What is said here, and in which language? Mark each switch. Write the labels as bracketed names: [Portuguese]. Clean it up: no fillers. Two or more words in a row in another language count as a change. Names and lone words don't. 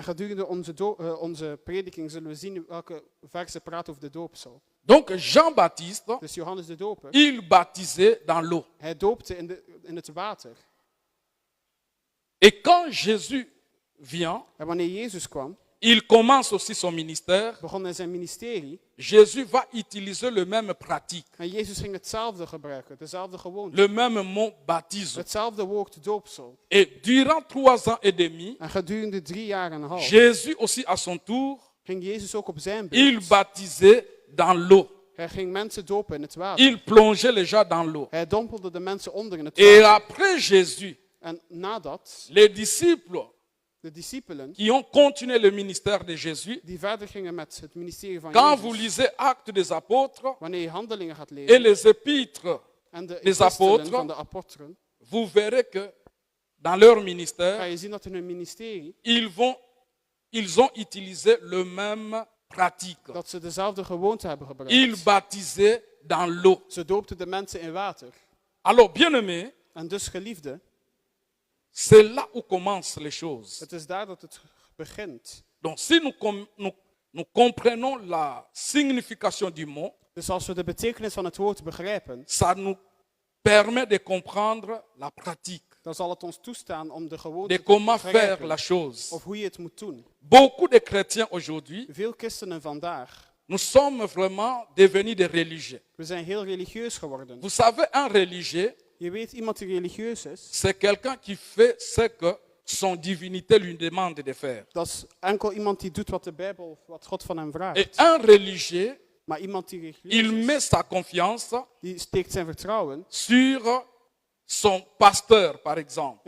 [Dutch] En gedurende onze prediking zullen we zien welke versen praten over de doopsel. [French] Donc Jean-Baptiste, [Dutch] Dus Johannes de Doper, [French] il baptisait dans l'eau. [Dutch] hij doopte in het water. [French] Et quand Jésus vient, [Dutch] En wanneer Jezus kwam, [French] il commence aussi son ministère. [Dutch] begon hij zijn ministerie. [French] Jésus va utiliser le même pratique, [Dutch] En Jezus ging hetzelfde gebruiken, dezelfde gewoonte. [French] le même mot baptisme. [Dutch] Hetzelfde woord doopsel. [French] Et durant 3 ans et demi, [Dutch] En gedurende 3 jaar en een half [French] Jésus aussi à son tour, [Dutch] ging Jezus ook op zijn [French] il [Dutch] beurt. [French] baptisait dans l'eau. [Dutch] Hij ging mensen dopen in het water. [French] Il plongeait les gens dans l'eau. [Dutch] Hij dompelde de mensen onder in het [French] Et [Dutch] water. [French] après Jésus, [Dutch] En nadat [French] les disciples [Dutch] de discipelen, [French] qui ont continué le ministère de Jésus, [Dutch] die verder gingen met het ministerie van [French] quand vous [Dutch] Jezus, [French] lisez Actes des Apôtres [Dutch] wanneer je handelingen gaat [French] et [Dutch] lezen, [French] les épîtres, [Dutch] en de [French] des [Dutch] epistelen [French] apôtres, [Dutch] van de apostelen, [French] vous verrez que dans leur [Dutch] ga [French] ministère, [Dutch] je zien dat in hun ministerie, [French] ils ont utilisé le même pratique. [Dutch] dat ze dezelfde gewoonte hebben gebruikt. [French] Ils baptisaient dans l'eau. [Dutch] Ze doopten de mensen in water. [French] Alors, bien-aimés, [Dutch] En dus geliefde, [French] c'est là où commencent les choses. [Dutch] het is daar dat het begint. [French] Donc, si nous comprenons la signification du mot, [Dutch] Dus als we de betekenis van het woord begrijpen, [French] ça nous permet de comprendre la pratique, [Dutch] dan zal het ons toestaan om de gewoonte [French] de [Dutch] te [French] comment faire [Dutch] begrijpen. [French] la chose. [Dutch] Of hoe je het moet doen. [French] Beaucoup de chrétiens aujourd'hui, [Dutch] Veel christenen vandaag, [French] nous sommes vraiment devenus des religieux. [Dutch] we zijn heel religieus geworden. [French] Vous savez, un religieux, [Dutch] Je weet, iemand die religieus is, [French] c'est quelqu'un qui fait ce que son divinité lui demande de faire. [Dutch] dat is enkel iemand die doet wat de Bijbel, wat God van hem [French] Et [Dutch] vraagt. [French] un religieux, [Dutch] Maar iemand die [French] il [Dutch] religieus [French] met [Dutch] is, [French] sa confiance [Dutch] die steekt zijn vertrouwen [French] sur son pasteur, par exemple.